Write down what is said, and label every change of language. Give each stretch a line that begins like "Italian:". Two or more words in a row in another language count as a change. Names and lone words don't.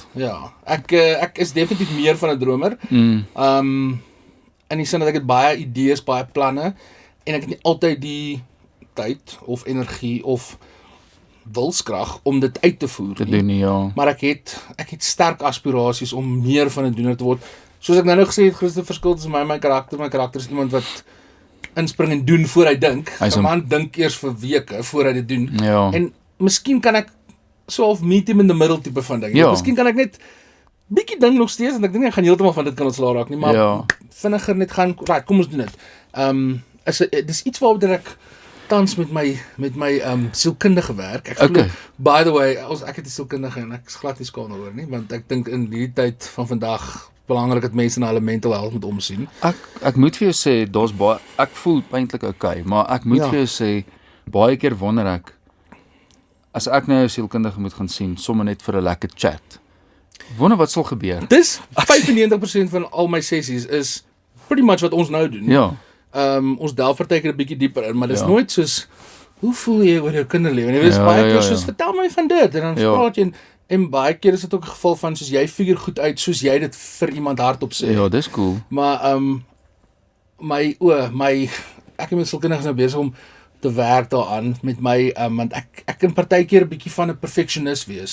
Afrikaans: Ja, ek is definitief meer van 'n dromer. In die sin dat ek het baie idees, baie planne en ek het nie altyd die tyd of energie of wilskrag om dit uit te voer Te doen nie, ja. Maar ek het sterk aspirasies om meer van 'n doener te word. Soos ek nou gesê het, die grootste verskil tussen my en my karakter. My karakter is iemand wat inspring en doen voor hy dink. Hy's 'n man dink eers vir weke voor hy dit doen. Ja. En miskien kan ek so half
English: meet him in the middle
Afrikaans: tipe van ding. Ja. Miskien kan ek net bietjie dink nog steeds en ek dink nie ek gaan heeltemal van dit kan ontslaa raak nie, maar Ja. vinniger net gaan, right, kom ons doen dit. Dis iets waaroor ek tans met my sielkundige werk. Ek glo, Okay.
English: by the way,
Afrikaans: ek het 'n sielkundige en ek is glad nie skaam daaroor nie, want ek dink in hierdie tyd van vandag belangrik dat mense na hulle
English: mental health
Afrikaans: moet omsien. Ek moet vir jou sê, daar's baie ek voel eintlik okay, maar ek moet vir jou sê baie keer wonder ek as ek nou 'n sielkundige moet gaan sien, sommer net vir 'n lekker chat. Wonder wat sal gebeur. Dis 95% van al my sessies is
English: pretty much
Afrikaans: wat ons nou doen. Ja. Ons delf partykeer 'n bietjie dieper in, maar dis nooit soos hoe voel jy oor jou kinderlewe? En jy weet baie keer soos vertel my van dit en dan praat jy en baie keer is dit ook 'n geval van soos jy figure goed uit soos jy dit vir iemand hardop sê. Ja, dis cool. Maar ek en my sielkundiges nou besig om te werk daaraan met my want ek kan partykeer 'n bietjie van 'n perfeksionis wees.